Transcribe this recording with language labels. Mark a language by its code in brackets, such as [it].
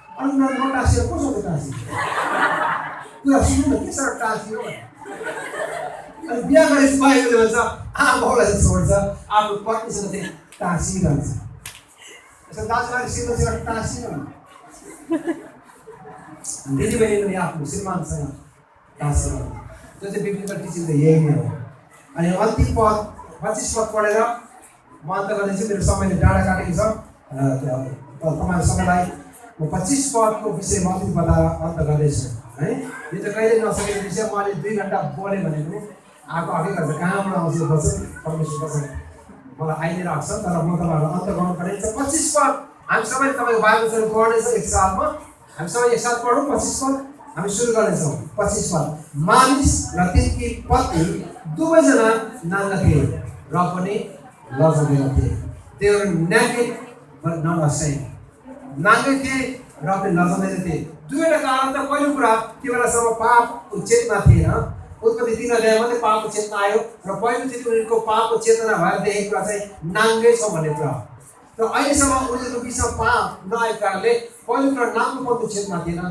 [ne] अनि नटाँसिएर कसो टाँसिनु कुरा सुन्नु न, के साह्रो टाँसियो भने। अनि बिहा गरेपछि बाइबलले भन्छ आमालाई चाहिँ छोड्छ, आफ्नो पत्नीसँग चाहिँ टाँसिरहन्छ। यसो दाजुभाइ श्रीमतीसँग टाँसिरहन्छ, दिदीबहिनीले आफ्नो श्रीमानसँग टाँसिरहन्छ। त्यो चाहिँ बिब्लिकल टिचिङ त यही नै हो। अनि अन्तिम पद 25 पद पढेर म अन्त गर्दैछु, मेरो समयले डाँडा काटेको छ। तपाईँहरू सबैलाई म 25 पदको विषयमा अलिकति बताएर अन्त गर्दैछु है। यो चाहिँ कहिले नसकेको विषय, म अहिले 2 घन्टा बोलेँ भने पनि आएकै गर्छ, कहाँबाट आउँछ बस्छ परमेश्वर मलाई आइ नै राख्छ। तर म तपाईँहरूलाई अन्त गर्नु पर्नेछ। 25 पद हामी सबैले तपाईँको बाइबलहरू पढ्नेछ एक साथमा। हामी सबै एक साथ पढौँ 25 पद। हामी सुरु गर्नेछौँ। 25 पद। मानिस र तिनकी पत्नी दुवैजना नाङ्गा थिए र पनि लजाउँदैन थिए। [en] They were naked but not ashamed. [ne] नाङ्गै थिए र पनि लजाउँदैन थिए। दुईवटा कारण त पहिलो कुरा त्यो बेलासम्म पापको चेतना थिएन। उत्पत्ति 3 अध्यायमा मात्रै पापको चेतना आयो र पहिलोचोटि उनीहरूको पापको चेतना भएर देखेको कुरा चाहिँ नाङ्गै छ भन्ने कुरा। र अहिलेसम्म उनीहरूको बिचमा पाप नआएको कारणले पहिलो कुरा नाङ्गोपनको चेतना थिएन।